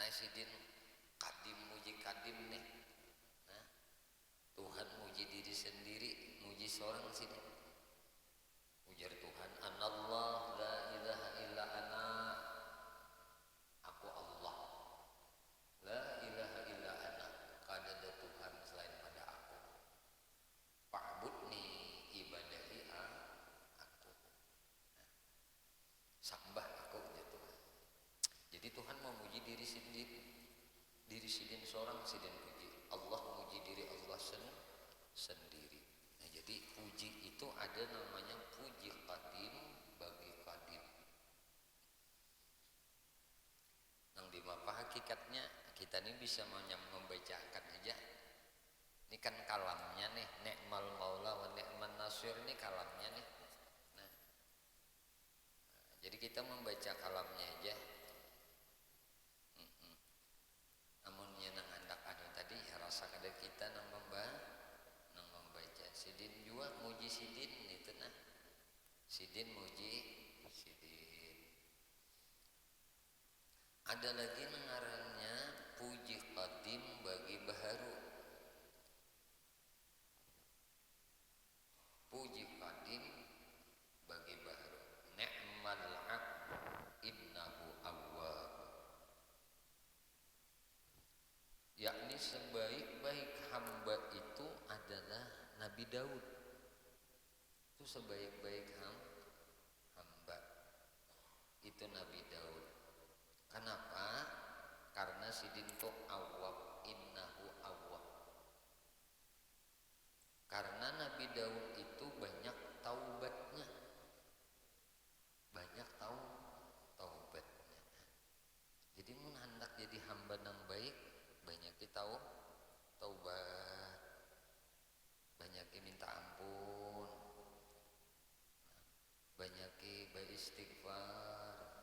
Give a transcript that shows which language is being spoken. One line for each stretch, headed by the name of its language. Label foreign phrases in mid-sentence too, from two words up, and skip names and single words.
Banjar: Sidin kadim muji kadim nih. Nah, Tuhan muji diri sendiri, muji seorang Sidin.
Arabic: Ujar Tuhan, Anallah la ilaha illa ana.
Banjar: Aku Allah.
Arabic: La ilaha illa ana.
Banjar: Kada ada Tuhan selain pada aku. Fa'budni ibadahi aku. Sambah aku ya Tuhan. Jadi Tuhan memuji diri sendiri. Diri Sidin seorang Sidin puji. Allah memuji diri Allah sendiri. Nah, jadi puji itu ada namanya puji qadim bagi qadim. Nang di mapa hakikatnya kita ini bisa membacakan aja. Ini kan kalamnya nih,
Arabic: ni'mal maula wa ni'man nasir,
Banjar: ini kalamnya nih. Nah, jadi kita membaca kalamnya aja. Namun yang hendak ada tadi ya rasa ada kita nang membaca. Sidin juga muji Sidin itu nah. Sidin muji Sidin. Ada lagi ngarannya puji qadim bagi baharu. Puji qadim bagi baharu.
Arabic: Ni'mal 'abd innahu awwab.
Banjar: Yakni sebaik-baik hamba itu adalah Nabi Daud. Itu sebaik-baik hamba itu Nabi Daud. Kenapa? Karena Sidin itu awwab,
Arabic: innahu awwab.
Banjar: Karena Nabi Daud itu banyak taubatnya. Banyak taubatnya. Jadi mun hendak jadi hamba yang baik, banyak tahu taubat, banyak minta ampun, banyak beristighfar.